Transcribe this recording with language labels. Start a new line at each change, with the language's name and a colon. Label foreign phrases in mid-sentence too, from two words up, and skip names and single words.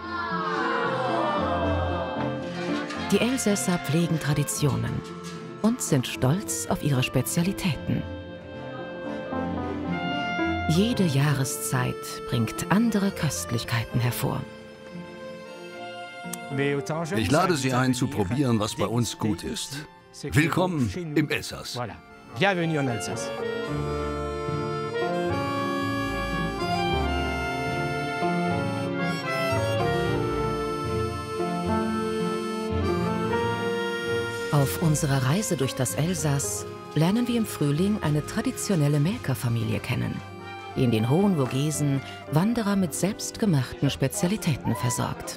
German: Die Elsässer pflegen Traditionen und sind stolz auf ihre Spezialitäten. Jede Jahreszeit bringt andere Köstlichkeiten hervor. Ich lade Sie ein, zu probieren, was bei uns gut ist. Willkommen im Elsass.
French: Bienvenue en Alsace.
German: Auf unserer Reise durch das Elsass lernen wir im Frühling eine traditionelle Melkerfamilie kennen, die in den hohen Vogesen Wanderer mit selbstgemachten Spezialitäten versorgt.